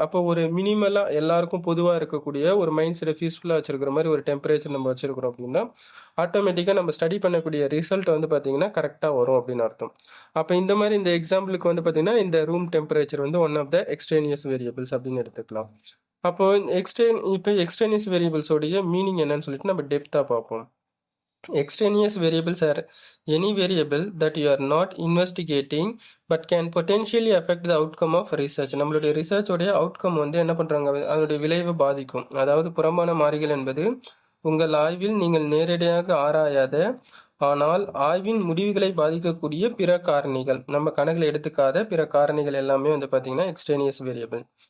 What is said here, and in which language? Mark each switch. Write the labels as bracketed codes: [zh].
[ta] அப்போ ஒரு மினிமலாக எல்லாருக்கும் பொதுவாக இருக்கக்கூடிய ஒரு மைண்ட் செட்டை பீஸ்ஃபுல்லாக வச்சுருக்கிற மாதிரி ஒரு டெம்பரேச்சர் நம்ம வச்சுருக்கிறோம் அப்படின்னா ஆட்டோமேட்டிக்காக நம்ம ஸ்டடி பண்ணக்கூடிய ரிசல்ட் வந்து பார்த்திங்கன்னா கரெக்டாக வரும் அப்படின்னு அர்த்தம். அப்போ இந்த மாதிரி இந்த எக்ஸாம்பிளுக்கு வந்து பார்த்திங்கன்னா இந்த ரூம் டெம்பரேச்சர் வந்து [en] one of the extraneous variables [ta] அப்படின்னு எடுத்துக்கலாம். அப்போ இப்போ எக்ஸ்ட்ரேனியஸ் வேரியபிள்ஸோடைய மீனிங் என்னன்னு சொல்லிட்டு நம்ம டெப்த்தாக பார்ப்போம். [en] Extraneous variables are any variable that you are not investigating but can potentially affect the outcome of research. [ta] நம்மளுடைய ரிசர்ச்சோடைய அவுட்கம் வந்து என்ன பண்ணுறாங்க, அதனுடைய விளைவை பாதிக்கும். அதாவது புறம்பான மாறிகள் என்பது உங்கள் ஆய்வில் நீங்கள் நேரடியாக ஆராயாத ஆனால் ஆய்வின் முடிவுகளை பாதிக்கக்கூடிய பிற காரணிகள், நம்ம கணக்கில் எடுத்துக்காத பிற காரணிகள் எல்லாமே வந்து பார்த்தீங்கன்னா எக்ஸ்ட்ரேனியஸ் வேரியபிள்.